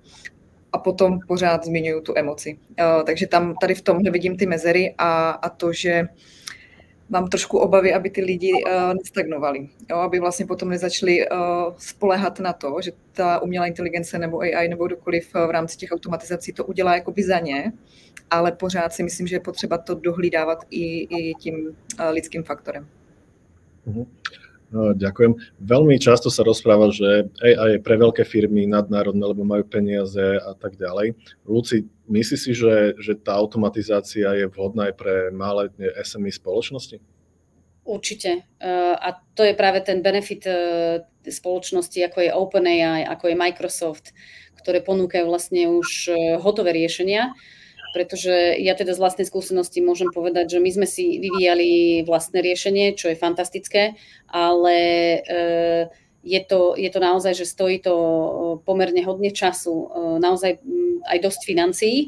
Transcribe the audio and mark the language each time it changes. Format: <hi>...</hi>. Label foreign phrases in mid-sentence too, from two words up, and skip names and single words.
<cs>A potom pořád zmiňuju tu emoci. Takže tady v tomhle vidím ty mezery a to, že mám trošku obavy, aby ty lidi nestagnovali. Jo, aby vlastně potom nezačali spoléhat na to, že ta umělá inteligence nebo AI nebo kdokoliv v rámci těch automatizací to udělá jakoby za ně, ale pořád si myslím, že je potřeba to dohlídávat i tím lidským faktorem. No,</cs> <sk>ďakujem. Veľmi často sa rozpráva, že AI je pre veľké firmy nadnárodné, lebo majú peniaze a tak ďalej. Luci, myslíš si, že tá automatizácia je vhodná aj pre malé SME spoločnosti? Určite. A to je práve ten benefit spoločnosti, ako je OpenAI, ako je Microsoft, ktoré ponúkajú vlastne už hotové riešenia, pretože ja teda z vlastnej skúsenosti môžem povedať, že my sme si vyvíjali vlastné riešenie, čo je fantastické, ale je to naozaj, že stojí to pomerne hodne času, naozaj aj dosť financií.</sk>